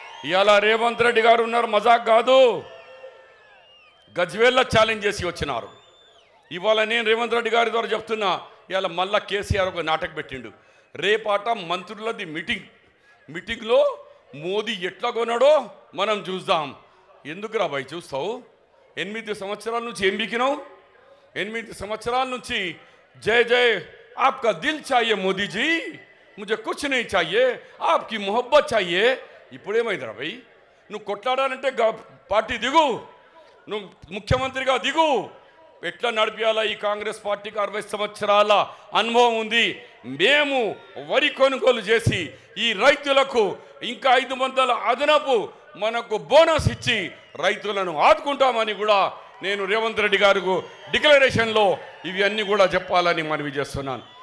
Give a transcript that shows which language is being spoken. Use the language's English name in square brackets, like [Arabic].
[Telugu] ఇవాళ రేవంత్ రెడ్డి గారు ఉన్నారు, మజాక్ కాదు, గజ్వేల్లో ఛాలెంజ్ చేసి వచ్చినారు. ఇవాళ నేను రేవంత్ రెడ్డి గారి ద్వారా చెప్తున్నా, ఇవాళ మళ్ళా కేసీఆర్ ఒక నాటకం పెట్టిండు. రేపాట మంత్రులది మీటింగ్లో మోదీ ఎట్లా కొన్నాడో మనం చూద్దాం. ఎందుకురా భయ్ చూస్తావు? 8 సంవత్సరాల నుంచి ఏం బికినావు? 8 సంవత్సరాల నుంచి జై జై [Hindi] आपका दिल चाहिए मोदी जी, मुझे कुछ नहीं चाहिए, आपकी मोहब्बत चाहिए. [Telugu] ఇప్పుడేమైందిరా భయ్? నువ్వు కొట్లాడాలంటే పార్టీ దిగు, నువ్వు ముఖ్యమంత్రిగా దిగు. ఎట్లా నడిపించాలా? ఈ కాంగ్రెస్ పార్టీకి 60 సంవత్సరాల అనుభవం ఉంది. మేము వరి కొనుగోలు చేసి ఈ రైతులకు ఇంకా 500 అదనపు మనకు బోనస్ ఇచ్చి రైతులను ఆదుకుంటామని కూడా నేను రేవంత్ రెడ్డి గారికి డిక్లరేషన్లో ఇవి అన్నీ కూడా చెప్పాలని మనవి చేస్తున్నాను.